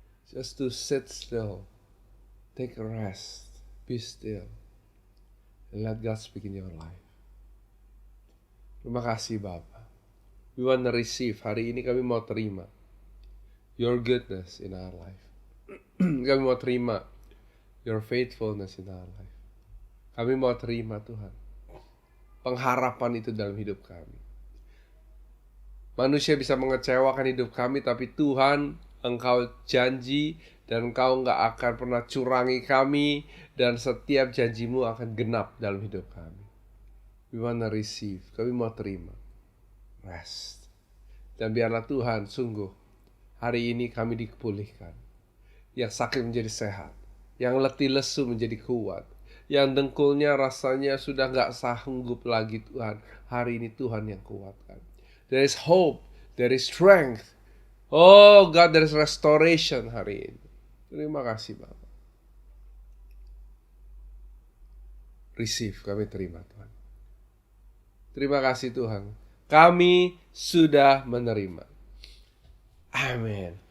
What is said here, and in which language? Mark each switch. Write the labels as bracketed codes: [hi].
[en] Just to sit still, take a rest, be still, and let God speak in your life. [id] Terima kasih Bapa. [en] We want to receive. [id] Hari ini kami mau terima [en] your goodness in our life. [id] Kami mau terima [en] your faithfulness in our life. [id] Kami mau terima Tuhan pengharapan itu dalam hidup kami. Manusia bisa mengecewakan hidup kami, tapi Tuhan, Engkau janji dan Engkau nggak akan pernah curangi kami, dan setiap janjimu akan genap dalam hidup kami. [en] We wanna receive, [id] kami mau terima [en] rest. [id] Dan biarlah Tuhan, sungguh hari ini kami dipulihkan. Yang sakit menjadi sehat, yang letih lesu menjadi kuat, yang dengkulnya rasanya sudah nggak sanggup lagi Tuhan. Hari ini Tuhan yang kuatkan. [en] There is hope, there is strength. Oh God, there is restoration [id] hari ini. Terima kasih Bapak. Receive, kami terima Tuhan. Terima kasih Tuhan. Kami sudah menerima. Amen.